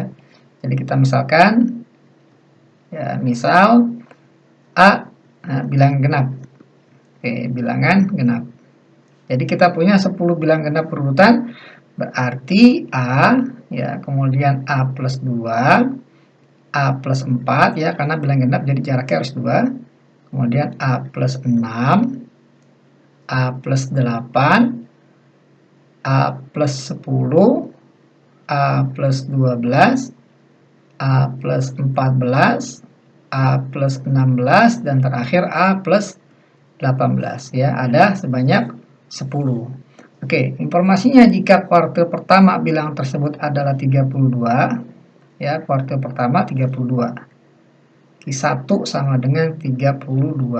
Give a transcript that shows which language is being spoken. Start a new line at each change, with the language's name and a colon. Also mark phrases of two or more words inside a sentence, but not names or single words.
Indonesian: Jadi kita misalkan ya, misal A bilangan genap. Oke, bilangan genap. Jadi kita punya 10 bilangan genap berurutan, berarti A ya, kemudian A plus 2, A plus 4 ya, karena bilangan genap jadi jaraknya harus 2. Kemudian A plus 6, A plus 8, A plus 10, A plus 12, A plus 14, A plus 16, dan terakhir A plus 18 ya, ada sebanyak 10. Oke, informasinya jika kuartil pertama bilangan tersebut adalah 32 ya, kuartil pertama 32. Q1 sama dengan 32.